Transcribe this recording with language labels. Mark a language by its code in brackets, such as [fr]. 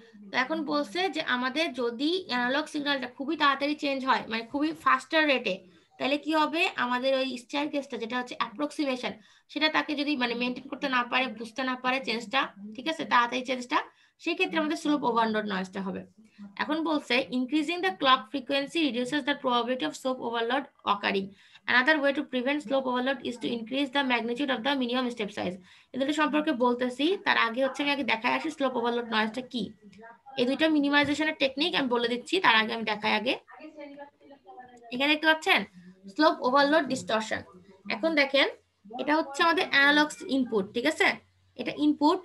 [bn] তো এখন বলছে যে আমাদের যদি অ্যানালগ সিগন্যালটা খুবই তাড়াতাড়ি চেঞ্জ হয় মানে খুবই ফাস্টার রেটে, তাহলে কি হবে, আমাদের ওই স্টেয়ার কেসটা যেটা হচ্ছে অ্যাপ্রক্সিমেশন, সেটা তাকে যদি মানে মেনটেন করতে না পারে, বুঝতে না পারে চেঞ্জটা, ঠিক আছে, তাড়াতাড়ি চেঞ্জটা, সেই ক্ষেত্রে আমাদের স্লোপ ওভারলোড নয়েজটা হবে। [en] এখন বলছে increasing the clock frequency reduces the probability of slope overload occurring. Another way to prevent slope overload is to increase the magnitude of the minimum step size. [bn] এদের সম্পর্কে বলতেছি, তার আগে হচ্ছে আমি আগে দেখাই আসি স্লোপ ওভারলোড নয়েজটা কি। এই দুইটা মিনিমাইজেশনের টেকনিক আমি বলে দিচ্ছি, তার আগে আমি দেখাই আগে। এখানে দেখতে পাচ্ছেন স্লোপ ওভারলোড ডিস্টরশন। এখন দেখেন এটা হচ্ছে আমাদের অ্যানালগ ইনপুট, ঠিক আছে, এটা ইনপুট।